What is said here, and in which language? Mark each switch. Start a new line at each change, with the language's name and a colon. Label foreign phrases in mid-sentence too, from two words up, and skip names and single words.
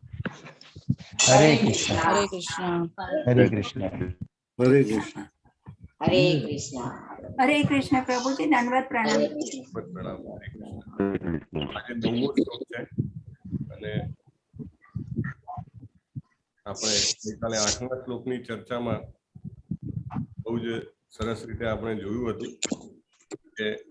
Gujarati: हरे कृष्ण हरे कृष्ण हरे कृष्ण हरे कृष्ण. હરે કૃષ્ણ પ્રભુજી, દંડવત પ્રણામ. પ્રણામ. હરે કૃષ્ણ. આજે 9મો શ્લોક છે અને આપણે ગઈકાલે 8મા શ્લોકની ચર્ચામાં બહુ જ સરસ રીતે આપણે જોયું હતું કે